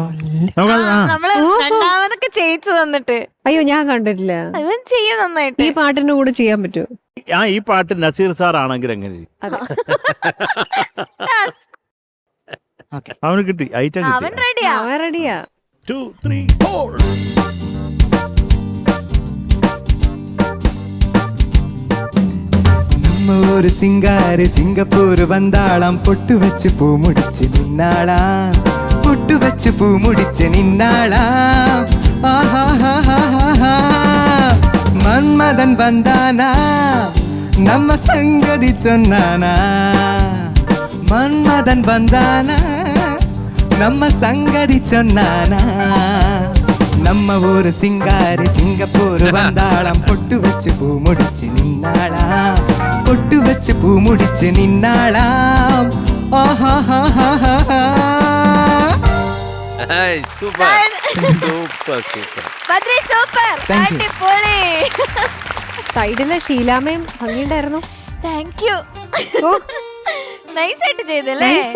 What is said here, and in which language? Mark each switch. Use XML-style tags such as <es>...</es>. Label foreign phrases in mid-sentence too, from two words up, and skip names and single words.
<ml>നമ്മള് രണ്ടാമതൊക്കെ ചെയ്യിച്ചു തന്നിട്ട്. അയ്യോ ഞാൻ കണ്ടിട്ടില്ല. അവൻ ചെയ്യും നന്നായിട്ട്. ഈ പാട്ടിന്റെ കൂടെ ചെയ്യാൻ പറ്റുമോ? ഈ പാട്ട് നസീർ സാർ ആണെങ്കിൽ എങ്ങനെ? അവന് കിട്ടി, ഐറ്റം അവൻ റെഡിയാ. അവൻ റെഡിയാ. 2, 3, 4.</ml> <ta>நம்ம ஒரு சிங்காரி சிங்கப்பூர் வந்தாளாம், பொட்டு வச்சு பூ முடிச்சு நின்னாளாம், பொட்டு வச்சு பூ முடிச்சு நின்னாளாம். ஆஹா மன்மதன் வந்தானா, நம்ம சங்கதி சொன்னானா, மன்மதன் வந்தானா, நம்ம சங்கதி சொன்னானா. நம்ம ஊரு சிங்காரி சிங்கப்பூர் வந்தாளாம், பொட்டு வச்சு பூ முடிச்சு நின்னாளாம், பொட்டு வச்சு பூ முடிச்சு நின்னாளாம்.</ta> <ml>സൈഡിലെ ഷീലാമയും ഭംഗിയുണ്ടായിരുന്നു.</ml> <en>thank you.</en> <ml>നൈസായിട്ട് ചെയ്തല്ലേ?</ml>